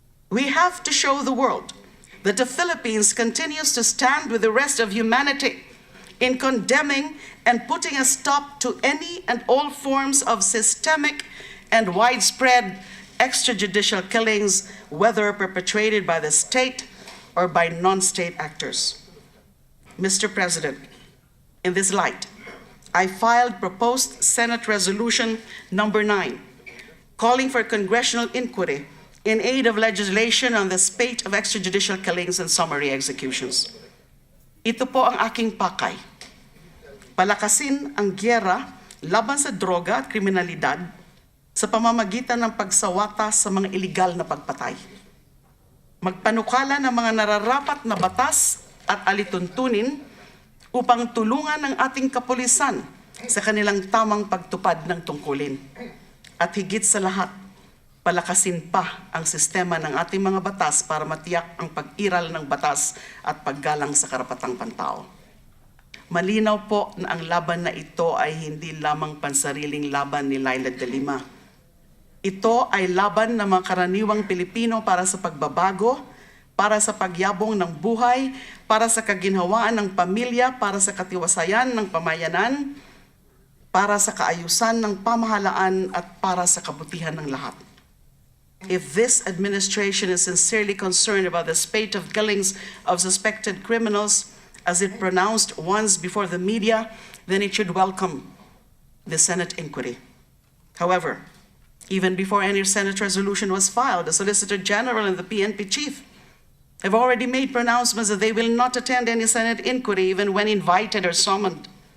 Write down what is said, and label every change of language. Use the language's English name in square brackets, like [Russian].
[English] We have to show the world that the Philippines continues to stand with the rest of humanity in condemning and putting a stop to any and all forms of systemic and widespread extrajudicial killings, whether perpetrated by the state or by non-state actors. Mr. President, In this light, I filed proposed Senate Resolution number 9, calling for congressional inquiry in aid of legislation on the spate of extrajudicial killings and summary executions. [Filipino] Ito po ang aking pakay. Palakasin ang gyera laban sa droga at kriminalidad sa pamamagitan ng pagsawata sa mga iligal na pagpatay. Magpanukala ng mga nararapat na batas at alituntunin upang tulungan ang ating kapulisan sa kanilang tamang pagtupad ng tungkulin. At higit sa lahat, palakasin pa ang sistema ng ating mga batas para matiyak ang pag-iral ng batas at paggalang sa karapatang pantao. Malinaw po na ang laban na ito ay hindi lamang pansariling laban ni Leila de Lima. Ito ay laban ng mga karaniwang Pilipino para sa pagbabago, para sa pagyabong ng buhay, para sa kaginhawaan ng pamilya, para sa katiwasayan ng pamayanan, para sa kaayusan ng pamahalaan at para sa kabutihan ng lahat. [English] If this administration is sincerely concerned about the spate of killings of suspected criminals, as it pronounced once before the media, then it should welcome the Senate inquiry. However, even before any Senate resolution was filed, the Solicitor General and the PNP chief have already made pronouncements that they will not attend any Senate inquiry even when invited or summoned.